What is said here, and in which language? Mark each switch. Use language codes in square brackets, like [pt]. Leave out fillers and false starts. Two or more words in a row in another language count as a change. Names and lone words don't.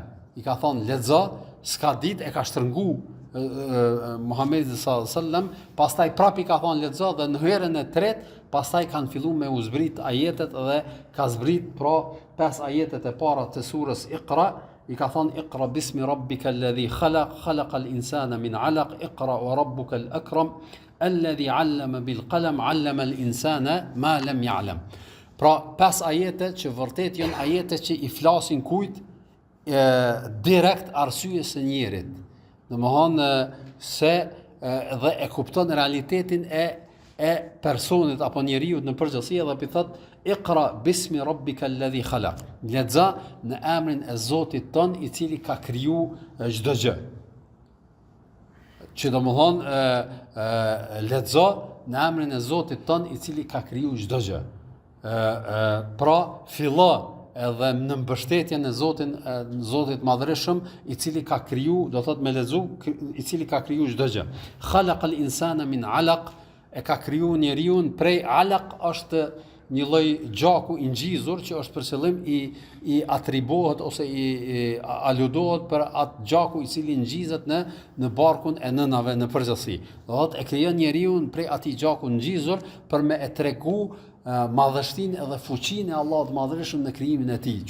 [sq] I ka thonë lexo, s'ka ditë e ka shtrëngu Muhamedi [ar] صلى الله عليه وسلم, [sq] pastaj prap i ka thonë lexo dhe në herën e tretë pastaj kanë filluar me u zbrit ajetet dhe ka zbrit pra 5 ajetet e para të surës Iqra. I ka thonë [ar] اقرأ باسم ربك الذي خلق خلق الإنسان من علق اقرأ وربك الأكرم الذي علم بالقلم علم الإنسان ما لم يعلم. [sq] Pra 5 ajete që vërtet janë ajete që i flasin kujt direkt arsyes së njerit. Domethënë se dhe e kupton realitetin e personit apo njeriu në përgjithësi dhe i thot [ar] اقرأ باسم ربك الذي خلق. [sq] Lexo në emrin e Zotit ton i cili ka kriju çdo gjë. Që domethënë lexo në emrin e Zotit ton i cili ka kriju çdo gjë. Pra fillo edhe në mbështetjen e Zotit Madhreshëm, i cili ka kriju, do thot me lexu, i cili ka kriju çdo gjë. [ar] خلق الإنسان من علق, [sq] e ka kriju njeriu prej alaq, është një lloj gjaku i ngjizur që është për qëllim i atribuohet ose i aludohet për atë gjaku i cili ngjizet në barkun e nënave në përgjithësi. Do thotë e krijon njeriu prej atij gjaku ngjizur për me e tregu madhështinë edhe fuqinë e Allahut Madhërisht në krijimin e tij.